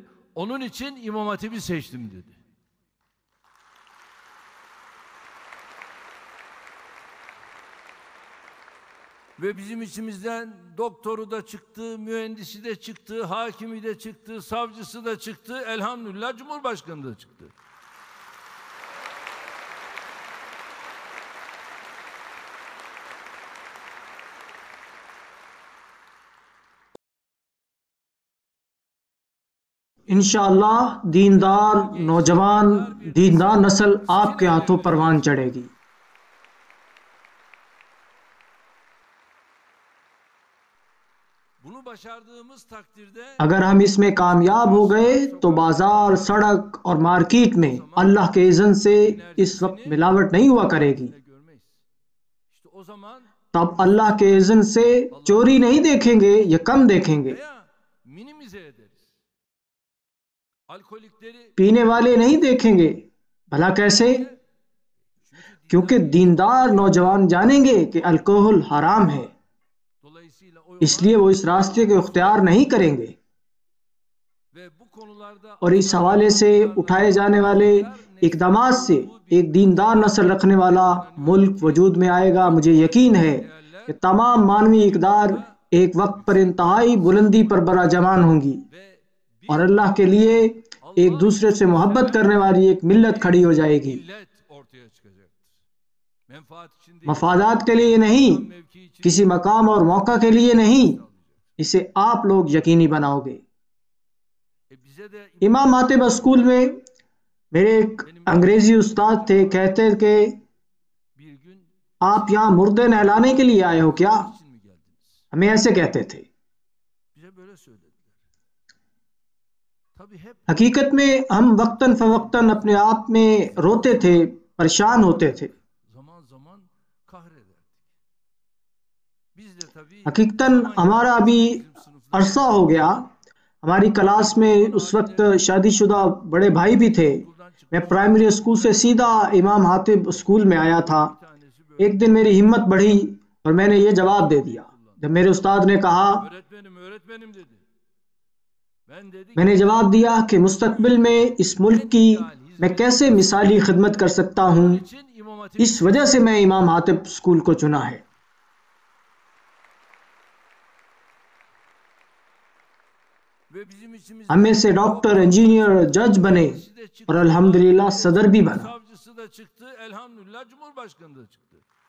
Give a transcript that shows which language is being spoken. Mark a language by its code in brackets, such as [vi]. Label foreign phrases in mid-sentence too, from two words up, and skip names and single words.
[tr] Onun için İmam Hatip'i seçtim dedi. Ve bizim içimizden doktoru da çıktı, mühendisi de çıktı, hakimi de çıktı, savcısı da çıktı, elhamdülillah Cumhurbaşkanı da çıktı. [hi] इंशाअल्लाह दीनदार नौजवान दीनदार नस्ल आपके हाथों परवान चढ़ेगी। [tr] Bunu başardığımız takdirde [hi] अगर हम इसमें कामयाब हो गए तो बाजार, सड़क और मार्केट में अल्लाह के इज़्न से इस वक्त मिलावट नहीं हुआ करेगी। [tr] İşte o zaman [hi] तब अल्लाह के इज़्न से चोरी नहीं देखेंगे या कम देखेंगे। [tr] veya minimize ederiz. Alkolikleri [hi] पीने वाले नहीं देखेंगे। भला कैसे? क्योंकि दीनदार नौजवान जानेंगे कि अल्कोहल हराम है, [tr] dolayısıyla o [hi] इसलिए वो इस रास्ते को इख्तियार नहीं करेंगे। [tr] ve bu konularda [hi] और इस हवाले से उठाए जाने वाले इकदामात से एक दीनदार नस्ल रखने वाला मुल्क वजूद में आएगा। मुझे यकीन है कि तमाम मानवी इकदार एक वक्त पर इंतहाई बुलंदी पर बराजमान होंगी और अल्लाह के लिए एक दूसरे से मोहब्बत करने वाली एक मिल्लत खड़ी हो जाएगी। [tr] millet ortaya çıkacaktır. Menfaat için değil, [hi] मफादात के लिए नहीं, [tr] mevki için [hi] किसी मकाम और मौका के लिए नहीं, इसे आप लोग यकीनी बनाओगे। [tr] bize de [hi] इमाम हातिब स्कूल में मेरे एक अंग्रेजी उस्ताद थे, कहते कि [tr] bir gün [hi] आप यहाँ मुर्दे नहलाने के लिए आए हो क्या? [tr] için mi geldiniz? [hi] हमें ऐसे कहते थे। [tr] Bize böyle söylediler. Tabii hep [hi] हकीकत में हम वक्तन फवक्तन अपने आप में रोते थे, परेशान होते थे। [tr] zaman zaman kahrederdik. Biz de tabii [hi] हकीकतन हमारा अभी अरसा हो गया। हमारी क्लास में उस वक्त शादीशुदा बड़े भाई भी थे। मैं [en] primary school [hi] से सीधा इमाम हातिब स्कूल में आया था। एक दिन मेरी हिम्मत बढ़ी और मैंने ये जवाब दे दिया। जब मेरे उस्ताद ने कहा, [tr] öğretmenim, öğretmenim dedi. Ben dedi ki [hi] मैंने जवाब दिया कि मुस्तकबिल में इस मुल्क की मैं कैसे मिसाली खिदमत कर सकता हूँ। [tr] için İmam Hatip [hi] इस वजह से मैं इमाम हातिब स्कूल को चुना है। [tr] ve bizim içimizde [hi] हम में से डॉक्टर, इंजीनियर, जज बने और अल्हम्दुलिल्लाह सदर भी बना। [tr] savcısı da çıktı, elhamdülillah Cumhurbaşkanı da çıktı.